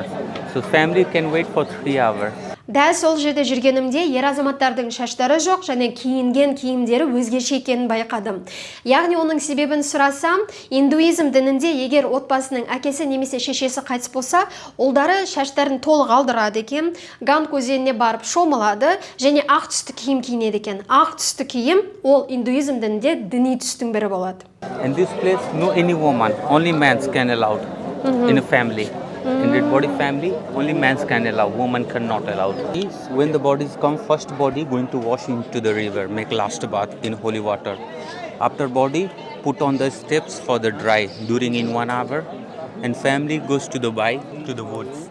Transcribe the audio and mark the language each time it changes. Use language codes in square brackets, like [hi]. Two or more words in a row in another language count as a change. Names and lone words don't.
[en] So family can wait for 3 hours. [kk] Дәл сол жерде жүргенімде ер азаматтардың шаштары жоқ және киінген киімдері өзгеше екенін байқадым. Яғни оның себебін сұрасам, индуизм дінінде егер отбасының әкесі немесе шешесі қайтыс болса, ұлдары шаштарын толық алдырады екен, Ганг өзеніне барып шомылады және ақ түсті киім киінеді екен. Ақ түсті киім ол индуизм дінінде діни түстің бірі болады. [en] In this place, no any woman, only men can allowed in a family. In dead body family, only men can allow, woman cannot allow. When the bodies come, first body going to wash into the river, make last bath in holy water. After body, put on the steps for the dry during in 1 hour, and family goes to the woods.